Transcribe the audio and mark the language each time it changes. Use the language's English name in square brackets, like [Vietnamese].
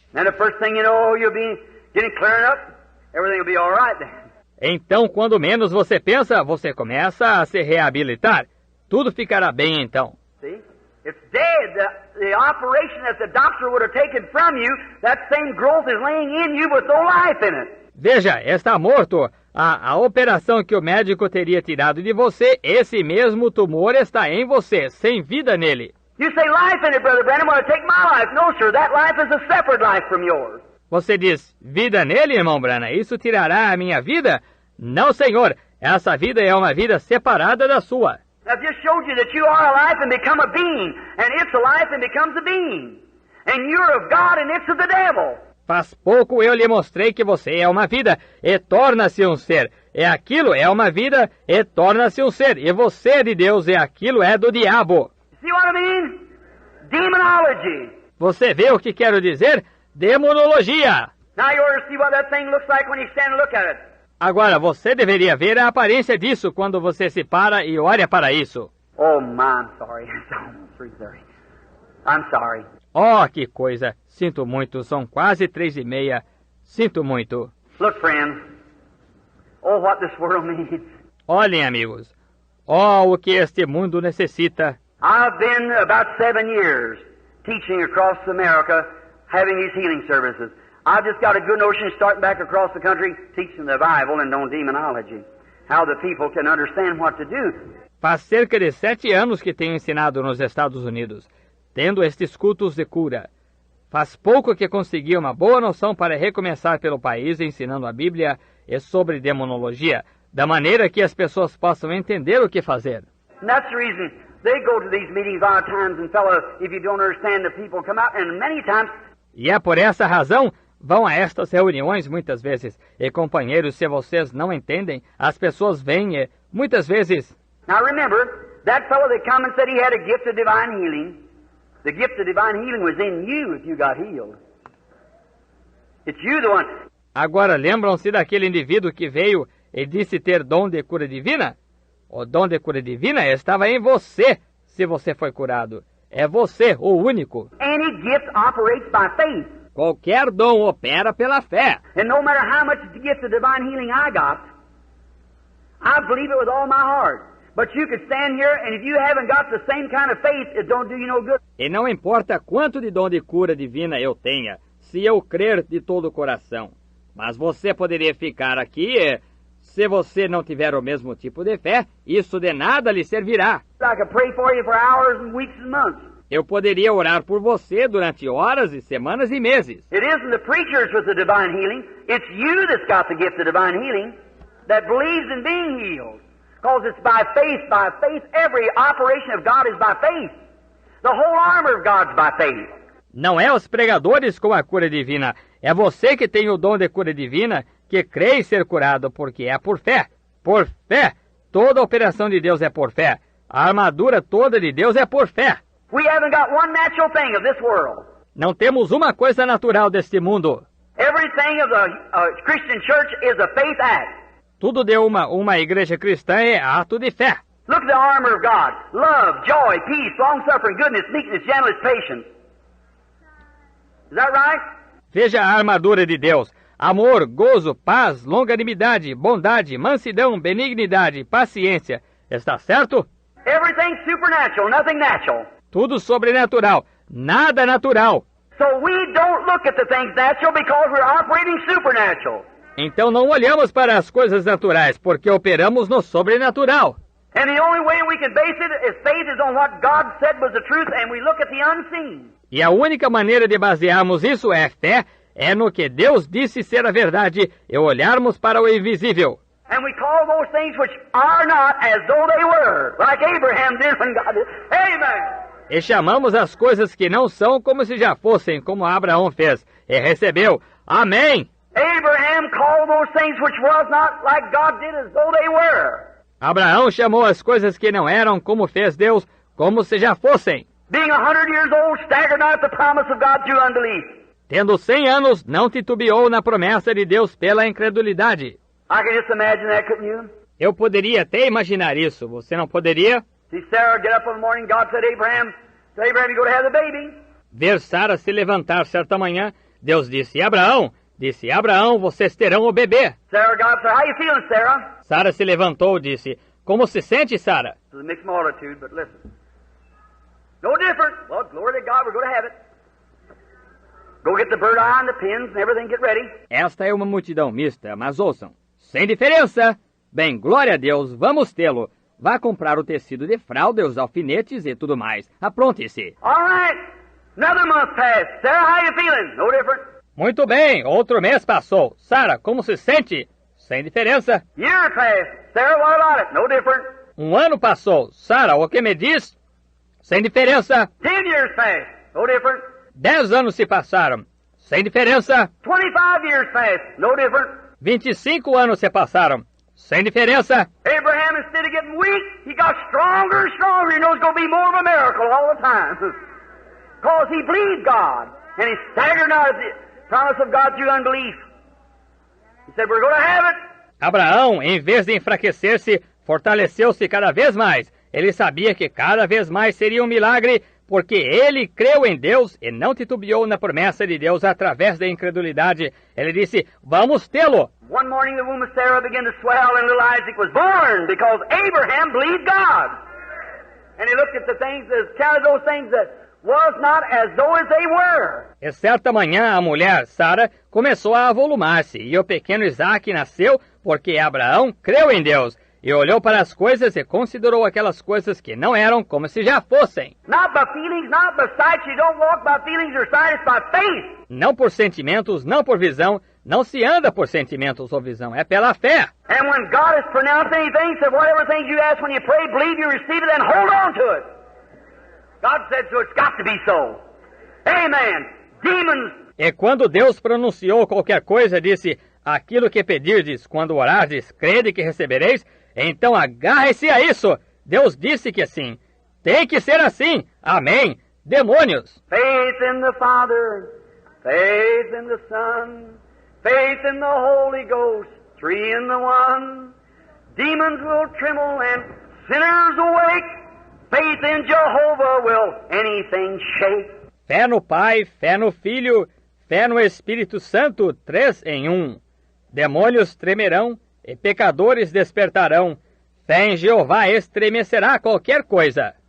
[English] And the first thing you know, you'll be getting cleared up, everything will be all right then. [Portuguese] Então, quando menos você pensa, você começa a se reabilitar. Tudo ficará bem então. [English] See? It's dead. The operation that the doctor would have taken from you, that same growth is laying in you with no life in it. [Portuguese] Veja, está morto. A operação que o médico teria tirado de você, esse mesmo tumor está em você, sem vida nele. [English] You say life in it, Brother Branham, want to take my life. No, sir, that life is a separate life from yours. [Portuguese] Você diz, vida nele, irmão Branham, isso tirará a minha vida? Não, senhor, essa vida é uma vida separada da sua. [English] I've just showed you that you are alive and become a being, and it's alive and becomes a being. And you're of God and it's of the devil. [Portuguese] Faz pouco eu lhe mostrei que você é uma vida e torna-se um ser. E aquilo é uma vida e torna-se um ser. E você é de Deus e aquilo é do diabo. [English] See what I mean? Demonology. [Portuguese] Você vê o que quero dizer? Demonologia. [English] Now you ought to see what that thing looks like when you stand and look at it. [Portuguese] Agora, você deveria ver a aparência disso quando você se para e olha para isso. [English] Oh, my, I'm sorry. It's almost 3:30. I'm sorry. [Portuguese] Oh, que coisa. Sinto muito. São quase 3:30. Sinto muito. [English] Look, friends. Oh, what this world needs. [Portuguese] Olhem, amigos. Oh, o que este mundo necessita. [English] I've been about 7 years teaching across America, having these healing services. I've just got a good notion starting back across the country, teaching the Bible and on demonology. How the people can understand what to do. [Portuguese] Faz cerca de 7 anos que tenho ensinado nos Estados Unidos, tendo estes cultos de cura. Faz pouco que consegui uma boa noção para recomeçar pelo país ensinando a Bíblia e sobre demonologia, da maneira que as pessoas possam entender o que fazer. [English] And that's the reason they go to these meetings a lot of times, and fellow, if you don't understand, the people come out, and many times... [Portuguese] E é por essa razão, vão a estas reuniões muitas vezes, e companheiros, se vocês não entendem, as pessoas vêm e, muitas vezes... [English] Now remember, that fellow that come and said he had a gift of divine healing, the gift of divine healing was in you if you got healed. It's you the one. [Portuguese] Agora, lembram-se daquele indivíduo que veio e disse ter dom de cura divina? O dom de cura divina estava em você, se você foi curado. É você, o único. [English] Any gift operates by faith. [Portuguese] Qualquer dom opera pela fé. [English] And no matter how much the gift of divine healing I got, I believe it with all my heart. But you could stand here, and if you haven't got the same kind of faith, it don't do you no good. [Portuguese] E não importa quanto de dom de cura divina eu tenha, se eu crer de todo o coração. Mas você poderia ficar aqui e, se você não tiver o mesmo tipo de fé, isso de nada lhe servirá. [English] I could pray for you for hours and weeks and months. [Portuguese] Eu poderia orar por você durante horas e semanas e meses. [English] It isn't the preachers with the divine healing. It's you that's got the gift of divine healing that believes in being healed. Because it's by faith, by faith. Every operation of God is by faith. The whole armor of God's by faith. [Portuguese] Não é os pregadores com a cura divina. É você que tem o dom de cura divina, que crê em ser curado, porque é por fé. Por fé. Toda a operação de Deus é por fé. A armadura toda de Deus é por fé. [English] We haven't got one natural thing of this world. [Portuguese] Não temos uma coisa natural deste mundo. [English] Everything of the Christian church is a faith act. [Portuguese] Tudo de uma igreja cristã é ato de fé. [English] Look at the armor of God. Love, joy, peace, long-suffering, goodness, meekness, gentleness, patience. Is that right? [Portuguese] Veja a armadura de Deus. Amor, gozo, paz, longanimidade, bondade, mansidão, benignidade, paciência. Está certo? [English] Everything's supernatural, nothing natural. [Portuguese] Tudo sobrenatural, nada natural. [English] So we don't look at the things natural because we're operating supernatural. [Portuguese] Então não olhamos para as coisas naturais, porque operamos no sobrenatural. [English] And the only way we can base it is faith is on what God said was the truth, and we look at the unseen. [Portuguese] E a única maneira de basearmos isso é fé, é no que Deus disse ser a verdade e olharmos para o invisível. [English] And we call those things which are not as though they were, like Abraham did when God did. Amen! [Portuguese] E chamamos as coisas que não são como se já fossem, como Abraão fez, e recebeu. Amém! [English] Abraham called those things which was not like God did as though they were. [Portuguese] Abraão chamou as coisas que não eram como fez Deus, como se já fossem. [English] Being 100 years old, staggered not at the promise of God through unbelief. [Portuguese] Tendo 100 anos, não titubeou na promessa de Deus pela incredulidade. [English] I can just imagine that, couldn't you? [Portuguese] Eu poderia até imaginar isso, você não poderia? [English] See Sarah get up in the morning, God said, Abraham, you go to have the baby. [Portuguese] Ver Sara se levantar certa manhã, Deus disse, Abraão, vocês terão o bebê. [English] Sarah, God said, how you feeling, Sarah? [Portuguese] Sara se levantou e disse, como se sente, Sara? [English] It's a mixed multitude, but listen. No different. Well, glory to God, we're going to have it. Go get the bird eye and the pins and everything, get ready. [Portuguese] Esta é uma multidão mista, mas ouçam. Sem diferença. Bem, glória a Deus, vamos tê-lo. Vá comprar o tecido de fralda, os alfinetes e tudo mais. Apronte-se. [English] All right. Another month passed. Sarah, how you feeling? No different. [Portuguese] Muito bem, outro mês passou. Sara, como se sente? Sem diferença. [English] Year passed. Sarah, what about it? No different. [Portuguese] Um ano passou. Sara, o que me diz? Sem diferença. [English] 10 years passed. No different. [Portuguese] 10 anos se passaram. Sem diferença. [English] 25 years passed. No different. [Portuguese] 25 anos se passaram. Sem diferença. [English] Abraham, instead of getting weak, he got stronger and stronger. He knows it's going to be more of a miracle all the time. Because he believed God. And he staggered not at the promise of God through unbelief. He said, we're going to have it. [Portuguese] Abraão, em vez de enfraquecer-se, fortaleceu-se cada vez mais. Ele sabia que cada vez mais seria um milagre, porque ele creu em Deus e não titubeou na promessa de Deus através da incredulidade. Ele disse, vamos tê-lo. [English] One morning the womb of Sarah began to swell and little Isaac was born because Abraham believed God. And he looked at the things, counted those things that was not as though as they were. [Portuguese] E certa manhã a mulher, Sara, começou a avolumar-se, e o pequeno Isaac nasceu porque Abraão creu em Deus. E olhou para as coisas e considerou aquelas coisas que não eram como se já fossem. [English] Not by feelings, not by sight. You don't walk by feelings or sight, it's by faith. [Portuguese] Não por sentimentos, não por visão. Não se anda por sentimentos ou visão, é pela fé. [English] And when God has pronounced anything, said whatever things you ask when you pray, believe you receive it and hold on to it. God said so, it's got to be so. Amen. Demons. [Portuguese] E quando Deus pronunciou qualquer coisa, disse, aquilo que pedirdes, quando orardes, crede que recebereis, então agarre-se a isso. Deus disse que assim. Tem que ser assim. Amém. Demônios. [English] Faith in the Father, faith in the Son, faith in the Holy Ghost, three in the one. Demons will tremble and sinners awake. Faith in Jehovah will anything shake. [Portuguese] Fé no Pai, fé no Filho, fé no Espírito Santo, 3 em 1. Demônios tremerão e pecadores despertarão. Fé em Jeová estremecerá qualquer coisa.